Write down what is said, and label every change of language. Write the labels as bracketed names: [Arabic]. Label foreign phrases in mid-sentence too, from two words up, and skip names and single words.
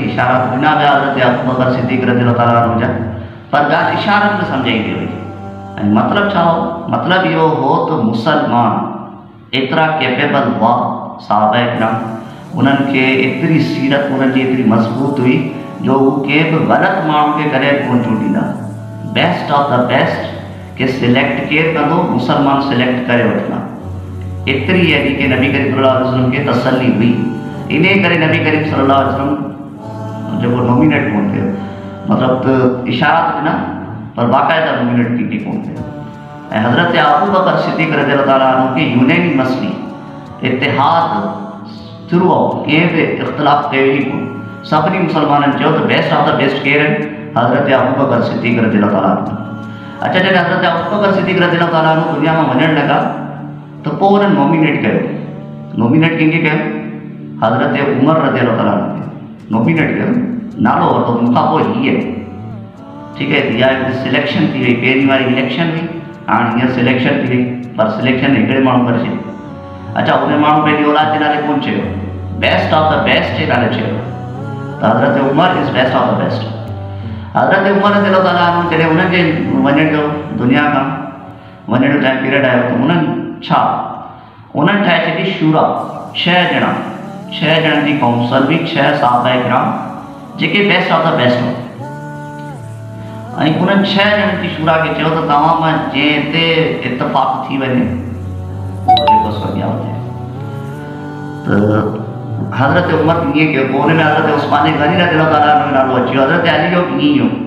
[Sindhi] इशारा ॾिना विया हज़रत अबू बकर सिद्दीक़ [Arabic] رضي الله تعالى عنه [Sindhi] जा, पर ॻाल्हि इशारनि में सम्झाई पई वई। ऐं मतिलबु छा हो? मतिलबु इहो हो त मुसलमान एतिरा कैपेबल हुआ, सहाबा किराम उन्हनि खे एतिरी सीरत उन्हनि जी एतिरी मज़बूत हुई जो हू कंहिं बि ग़लति माण्हू खे कॾहिं कोन चूंडींदा। [English] best of the best [Sindhi] के सिलेक्ट केरु कंदो, मुसलमान सिलेक्ट करे वठंदा। एतिरी यानी कि नबी करीम [Arabic] صلى الله عليه وسلم [Sindhi] खे तसल्ली हुई। इन करे नबी करीम [Arabic] صلى الله عليه وسلم [Sindhi] जो नॉमिनेट कोन थियो, मतलब तो इशारा तो ना पर बाकायदा नॉमिनेट की कोन थियो। ऐं हज़रत अबू बकर सिद्दीक़ [Arabic] رضي الله تعالى عنه [Sindhi] खे यूनैनिमसली इत्तिहाद [English] through out [Sindhi] कंहिं बि इख़्तिलाफ़ कयो ई कोन। सभिनी मुसलमाननि चयो त [English] best of the best [Sindhi] केरु आहिनि, हज़रत अबू बकर सिद्दीक़ [Arabic] رضي الله تعالى عنه. [Sindhi] अच्छा, जॾहिं हज़रत अबू बकर सिद्दीक़ [Arabic] رضي الله تعالى عنه [Sindhi] दुनिया में वञण लॻा तो पोइ उन्हनि नॉमिनेट कयो। नॉमिनेट कंहिंखे कयो? हज़रत उमर [Arabic] رضي الله تعالى عنه [Sindhi] खे नॉमिनेट कयो, नालो वरितो मूंखां पोइ हीअ। [Urdu] ٹھیک ہے, [Sindhi] इहा सिलेक्शन थी वई, पहिरीं वारी इलेक्शन हुई, हाणे हीअं सिलेक्शन थी वई, पर सिलेक्शन हिकिड़े माण्हू करे छॾी। अच्छा, उन माण्हू पंहिंजी औलाद जे नाले कोन चयो, [English] best of the best [Sindhi] जे नाले चयो त हज़रत उमर [English] is best of the best. [Sindhi] हज़रत उमर [Arabic] رضي الله تعالى عنه [Sindhi] जॾहिं उन्हनि जे वञण जो दुनिया खां वञण जो [English] time period [Sindhi] आयो त उन्हनि ठाहे छॾी शूरा, 6 ॼणनि जी काउंसिल हुई, 6 सहाबा किराम जेके [English] best of the best [Sindhi] हो। ऐं उन्हनि 6 ॼणनि जी शूरा खे चयो त तव्हां मां जंहिं ते इतफ़ाक़ थी वञे जेको अॻियां वधे। त हज़रत उमर ईअं कयो। पोइ हुन में हज़रत उस्मान गनी [Arabic] رضي الله تعالى عنه [Sindhi] जो नालो अची वियो, हज़रत अली जो बि ईअं हो।